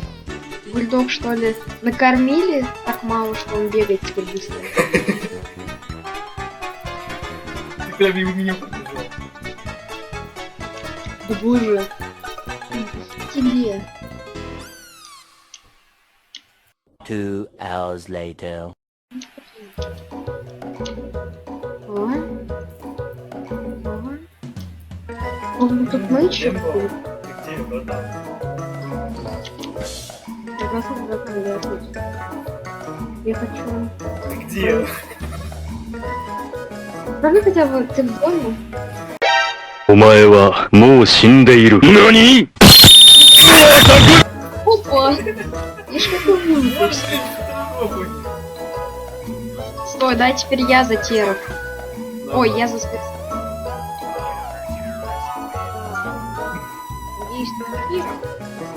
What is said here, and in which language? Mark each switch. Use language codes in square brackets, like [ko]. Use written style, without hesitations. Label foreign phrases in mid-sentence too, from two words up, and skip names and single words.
[ru] Бульдог, что ли, накормили так мало, что он бегает теперь быстро? Ты прям мимо меня побежал. Да боже. Ты где? [en] 2 hours later. [ru] Он тут ночью? Ты где, братан? Я хочу... Ты где? Скажи хотя бы, ты в доме? [ja] お前はもう死んでいる。何 [ru] Опа! Я ж какой выброс. Стой, да, теперь я за теров. Ой, я за спец. Надеюсь, ты не видишь?